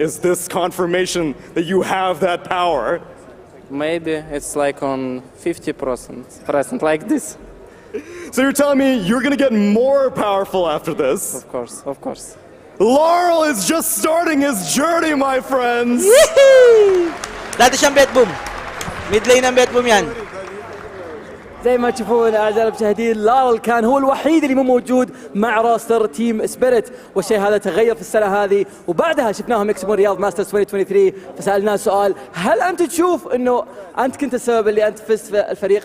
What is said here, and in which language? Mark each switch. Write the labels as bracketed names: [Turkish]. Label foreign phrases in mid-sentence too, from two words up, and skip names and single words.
[English] Is this confirmation that you have that power? Maybe it's like on 50%, like this. So you're telling me you're going to get more powerful after this? Of course, of course. Laurel is just starting his journey, my friends. [Filipino] Dati siyang bet boom. [English] Mid lane [Filipino] ng bet boom yan. [Arabic] زي ما تشوفون اعزائي المشاهدين، لارل كان هو الوحيد اللي مو موجود مع راستر تيم سبيريت، والشيء هذا تغير في السنه هذه، وبعدها شفناهم يكسبون رياض ماسترز 2023. فسالناه سؤال، هل انت تشوف انه انت كنت السبب اللي انت فزت في الفريق؟